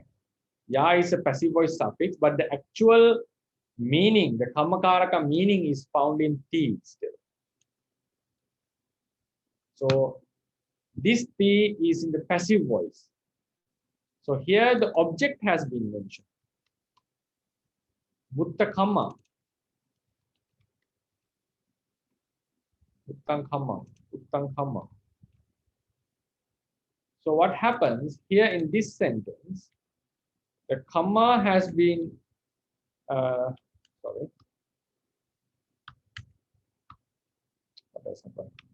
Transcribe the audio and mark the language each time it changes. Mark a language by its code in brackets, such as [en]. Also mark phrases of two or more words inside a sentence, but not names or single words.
[en] Ya is a passive voice suffix, but the actual meaning, the Kammakaraka meaning is found in ti still. So this ti is in the passive voice. So here the object has been mentioned. [pi] Mutta kamma. Uttang kamma. Uttang kamma. [en] So what happens here in this sentence, the kamma has been, sorry. What has happened?